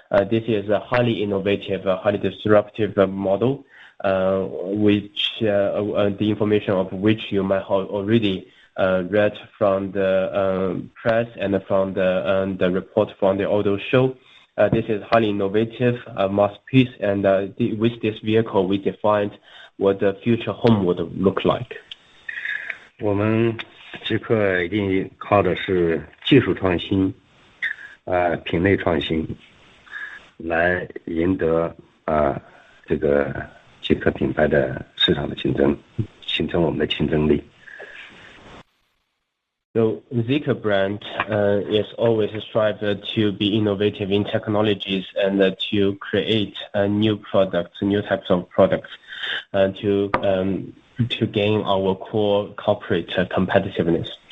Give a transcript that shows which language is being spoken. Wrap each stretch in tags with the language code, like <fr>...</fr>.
<en>This is a highly innovative, highly disruptive model, which the information of which you might have already read from the press and from the report from the auto show. This is highly innovative, masterpiece, and with this vehicle, we defined what the future home would look like.</en> <zh>我们极客一定靠的是技术创新，品类创新，来赢得这个极客品牌的市场的竞争，形成我们的竞争力。</zh> <en>So Zeekr brand is always strive to be innovative in technologies and to create new products, new types of products, to gain our core corporate competitiveness.</en>